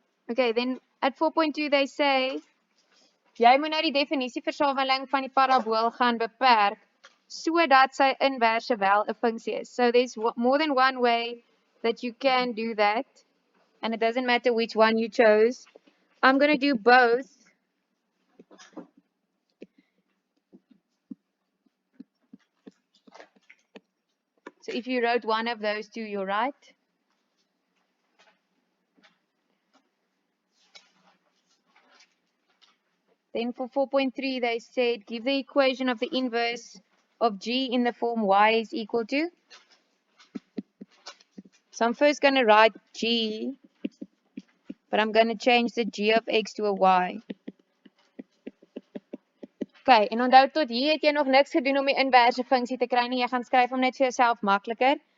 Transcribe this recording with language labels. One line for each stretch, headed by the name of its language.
English: Okay, then at 4.2 they say
Afrikaans: jy moet nou die definisieversameling van die parabool gaan beperk sodat sy inverse wel 'n funksie is.
English: So there's more than one way that you can do that, and it doesn't matter which one you chose. I'm going to do both. So if you wrote one of those two, you're right. Then for 4.3, they said give the equation of the inverse of g in the form y is equal to. So I'm first going to write g, but I'm going to change the g of x to a y.
Afrikaans: Okay, en onthou tot hier het jy nog niks gedoen om die inverse funksie te kry nie. Jy gaan skryf hom net vir jouself makliker.